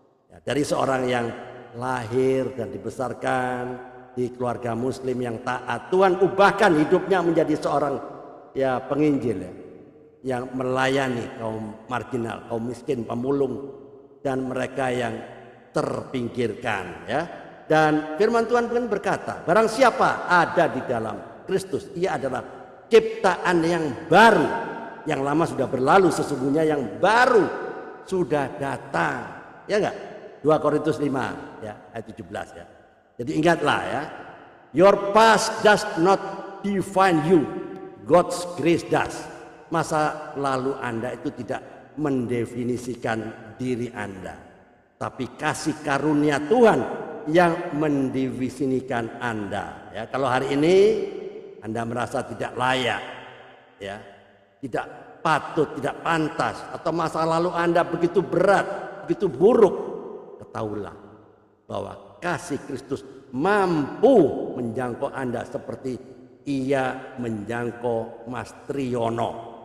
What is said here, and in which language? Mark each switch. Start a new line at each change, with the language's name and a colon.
Indonesian: Ya, dari seorang yang lahir dan dibesarkan di keluarga Muslim yang taat, Tuhan ubahkan hidupnya menjadi seorang ya penginjil ya, yang melayani kaum marginal, kaum miskin, pemulung, dan mereka yang terpinggirkan ya. Dan firman Tuhan pun berkata, barang siapa ada di dalam Kristus, ia adalah ciptaan yang baru. Yang lama sudah berlalu, sesungguhnya yang baru sudah datang. Ya enggak? 2 Korintus 5 ya, ayat 17 ya. Jadi ingatlah ya,
English: your past does not define you, God's grace does.
Indonesian: Masa lalu Anda itu tidak mendefinisikan diri Anda, tapi kasih karunia Tuhan yang mendefinisikan Anda. Ya, kalau hari ini Anda merasa tidak layak, ya, tidak patut, tidak pantas, atau masa lalu Anda begitu berat, begitu buruk, ketahuilah bahwa kasih Kristus mampu menjangkau Anda seperti ia menjangkau Mas Triono.